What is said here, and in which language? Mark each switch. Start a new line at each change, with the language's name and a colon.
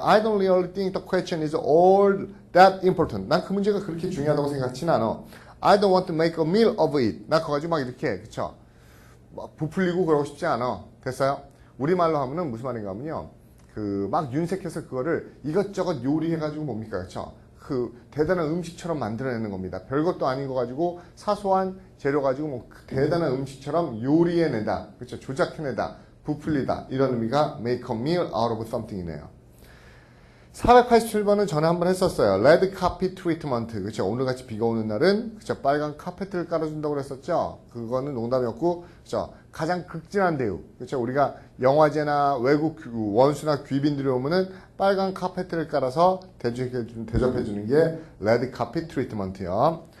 English: I don't really think the question is all that important.
Korean: 난 그 문제가 그렇게 중요하다고 생각하진 않아.
English: I don't want to make a meal of it.
Korean: 나 그거 가지고 막 이렇게, 그쵸? 막 부풀리고 그러고 싶지 않아. 됐어요? 우리말로 하면은 무슨 말인가 하면요. 막 윤색해서 그거를 이것저것 요리해가지고 뭡니까? 그쵸? 대단한 음식처럼 만들어내는 겁니다. 별것도 아닌 거 가지고 사소한 재료 가지고 뭐 대단한 음식처럼 요리해내다. 그쵸? 조작해내다. 부풀리다. 이런 의미가 make a meal out of something이네요. 487번은 전에 한번 했었어요.
English: Red carpet treatment. 그쵸?
Korean: 오늘같이 비가 오는 날은, 그쵸? 빨간 카페트를 깔아준다고 그랬었죠? 그거는 농담이었고, 그쵸? 가장 극진한 대우. 그쵸? 우리가 영화제나 외국 원수나 귀빈들이 오면은 빨간 카페트를 깔아서 대접해주는 게 Red carpet treatment요.